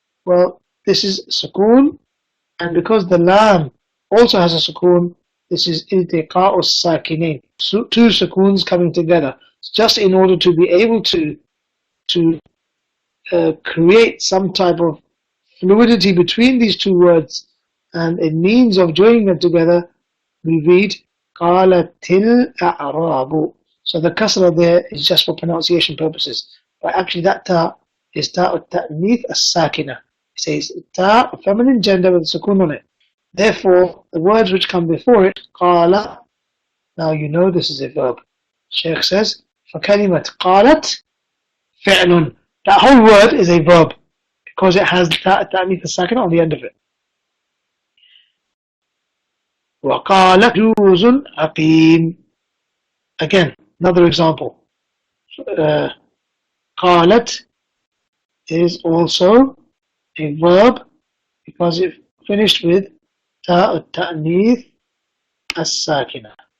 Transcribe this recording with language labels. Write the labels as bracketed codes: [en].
[en] Well, this is sukoon, and because the lam also has a sukoon, this is iltiqa'u sakinain, two sukoons coming together, just in order to be able to create some type of fluidity between these two words, and a means of joining them together, we read qalatil a'rabu. So the kasra there is just for pronunciation purposes, but actually that ta is ta'ut ta'nith as-sakina. It says ta, a feminine gender with a sukoon on it. Therefore, the words which come before it, qala, now you know this is a verb. Shaykh says, [ar] فَكَلِمَةْ قَالَتْ فِعْلٌ. [en] That whole word is a verb because it has ta'nith as-sakina on the end of it. [ar] وَقَالَ جُوزٌ عَقِيمٌ. [en] Again, another example. قالت is also a verb because it finished with [ar] تاء التأنيث الساكنة.